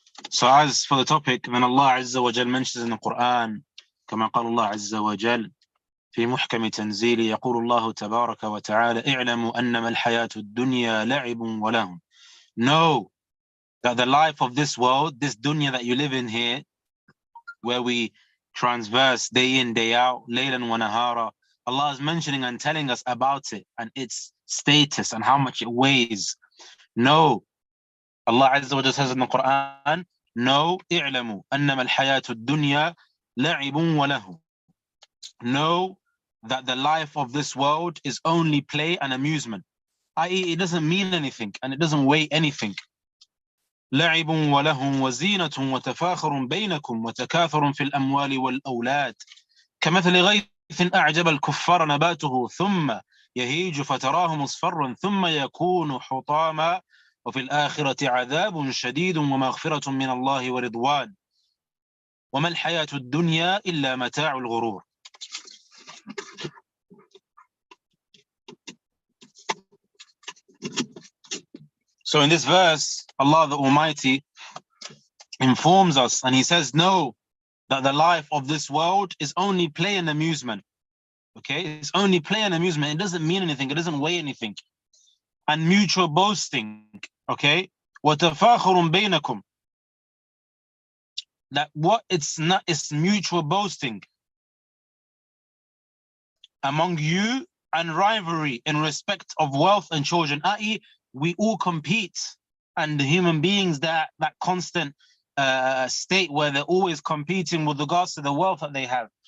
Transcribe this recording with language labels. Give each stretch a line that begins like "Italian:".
English: So as for the topic, then Allah Azza wa Jal mentions in the Quran,
Arabic: كما قال الله عز وجل في محكم تنزيله يقول الله تبارك وتعالى اعلموا أنما الحياة الدنيا لعب ولهو.
English: Know that the life of this world, this dunya that you live in here, where we transverse day in, day out,
Arabic: laylan wa nahara,
English: Allah is mentioning and telling us about it and its status and how much it weighs. Know, Allah Azza wa Jalla says in the Quran, know,
Arabic: اعلموا أنما الحياة الدنيا لعب وله.
English: Know that the life of this world is only play and amusement, i.e. it doesn't mean anything and it doesn't weigh anything.
Arabic: لعب وله وزينة وتفاخر بينكم وتكاثر في الأموال والأولاد كمثل غيث أعجب الكفار نباته ثم يهيج فتراه مصفرا ثم يكون حطاما وفي الآخرة عذاب شديد ومغفرة من الله ورضوان وما الحياة الدنيا إلا متاع الغرور.
English: So in this verse, Allah the Almighty informs us and he says, know that the life of this world is only play and amusement. Okay, it's only play and amusement. It doesn't mean anything. It doesn't weigh anything. And mutual boasting.
Arabic: Okay, وَتَفَاخُرٌ بَيْنَكُمْ.
English: That what it's not, it's mutual boasting among you and rivalry in respect of wealth and children, i.e. we all compete, and the human beings, that constant state where they're always competing with regards to the wealth that they have.